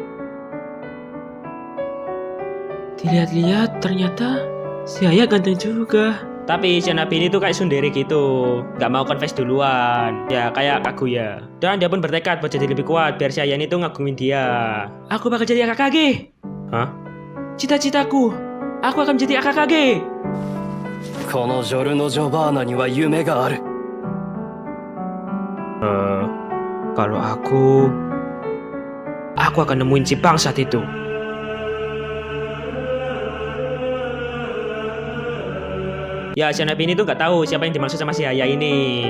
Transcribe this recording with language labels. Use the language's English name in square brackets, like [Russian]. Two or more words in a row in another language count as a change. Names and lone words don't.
[Indonesian] Dilihat-lihat ternyata si Haya ganteng juga. Tapi si Hanabi ini tuh kayak sundere gitu, nggak mau confess duluan. Ya kayak Kaguya. Dan dia pun bertekad buat jadi lebih kuat biar si Haya ini tuh ngagumin dia. Aku bakal jadi AKKG. Hah? Cita-citaku, aku akan menjadi AKKG. [Japanese] このジョルノ・ジョバーナには夢がある。 [Indonesian] Kalau aku akan nemuin si bangsat itu. Ya, si Hanabi ini tuh nggak tahu siapa yang dimaksud sama si Haya ini.